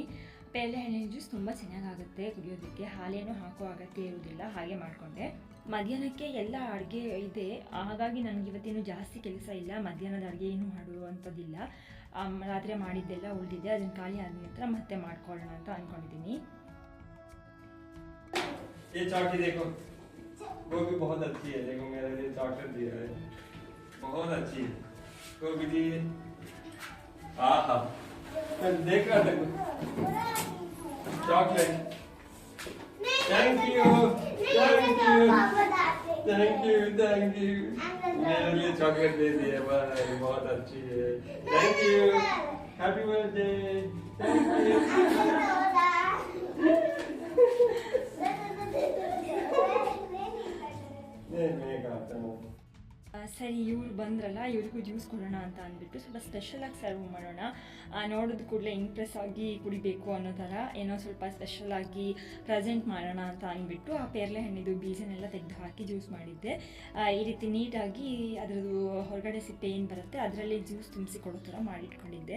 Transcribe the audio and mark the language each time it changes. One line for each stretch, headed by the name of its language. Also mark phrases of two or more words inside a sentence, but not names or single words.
Kannada: ಪೇರಳೆ ಹಣ್ಣಿನ ಜ್ಯೂಸ್ ತುಂಬ ಚೆನ್ನಾಗಾಗುತ್ತೆ ಕುಡಿಯೋದಕ್ಕೆ, ಹಾಲೇನೂ ಹಾಕೋ ಅಗತ್ಯ ಇರೋದಿಲ್ಲ. ಹಾಗೆ ಮಾಡಿಕೊಂಡೆ. ಮಧ್ಯಾಹ್ನಕ್ಕೆ ಎಲ್ಲ ಅಡುಗೆ ಇದೆ, ಹಾಗಾಗಿ ನನಗೆ ಇವತ್ತೇನು ಜಾಸ್ತಿ ಕೆಲಸ ಇಲ್ಲ. ಮಧ್ಯಾಹ್ನದ ಅಡುಗೆ ಏನು ಮಾಡುವಂಥದ್ದಿಲ್ಲ. ರಾತ್ರಿ ಮಾಡಿದ್ದೆಲ್ಲ ಉಳಿದಿದೆ, ಅದನ್ನು ಖಾಲಿ ಆದ ನಂತರ ಮತ್ತೆ ಮಾಡ್ಕೊಳ್ಳೋಣ ಅಂತ ಅಂದ್ಕೊಂಡಿದ್ದೀನಿ.
Hindi: बहुत अच्छी है गोभी जी। आहा देख रहा था चॉकलेट।
English: Thank you thank you thank you thank you,
Hindi: मेरे लिए चॉकलेट दे दिए, बहुत अच्छी है।
English: Thank you, happy birthday. Thank you.
Hindi: मैं खाता हूँ।
Kannada: ಸರಿ, ಇವ್ರು ಬಂದ್ರಲ್ಲ, ಇವ್ರಿಗೂ ಜ್ಯೂಸ್ ಕೊಡೋಣ ಅಂತ ಅಂದ್ಬಿಟ್ಟು ಸ್ವಲ್ಪ ಸ್ಪೆಷಲಾಗಿ ಸರ್ವ್ ಮಾಡೋಣ. ನೋಡಿದ ಕೂಡಲೇ ಇಂಪ್ರೆಸ್ ಆಗಿ ಕುಡಿಬೇಕು ಅನ್ನೋ ಥರ ಏನೋ ಸ್ವಲ್ಪ ಸ್ಪೆಷಲಾಗಿ ಪ್ರೆಸೆಂಟ್ ಮಾಡೋಣ ಅಂತ ಅಂದ್ಬಿಟ್ಟು ಆ ಪೇರಳೆ ಹಣ್ಣಿದು ಬೀಜನೆಲ್ಲ ತೆಗೆದು ಹಾಕಿ ಜ್ಯೂಸ್ ಮಾಡಿದ್ದೆ. ಈ ರೀತಿ ನೀಟಾಗಿ ಅದರದ್ದು ಹೊರಗಡೆ ಸಿಪ್ಪೆ ಏನು ಬರುತ್ತೆ ಅದರಲ್ಲಿ ಜ್ಯೂಸ್ ತುಂಬಿಸಿ ಕೊಡೋ ಥರ ಮಾಡಿಟ್ಕೊಂಡಿದ್ದೆ.